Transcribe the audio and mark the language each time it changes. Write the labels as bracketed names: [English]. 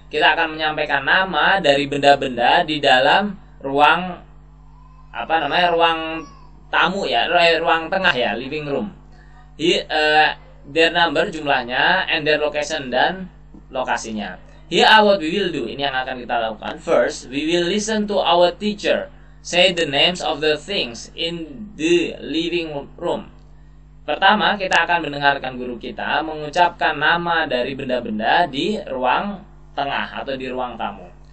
[Indonesian] Kita akan menyampaikan nama dari benda-benda di dalam ruang ruang tamu ya, ruang tengah ya, living room. [English] Their number, [Indonesian] jumlahnya, [English] and their location, [Indonesian] dan lokasinya. [English] Here are what we will do. [Indonesian] Ini yang akan kita lakukan. [English] First, we will listen to our teacher say the names of the things in the living room. [Indonesian] Pertama, kita akan mendengarkan guru kita mengucapkan nama dari benda-benda di ruang tengah atau di ruang tamu.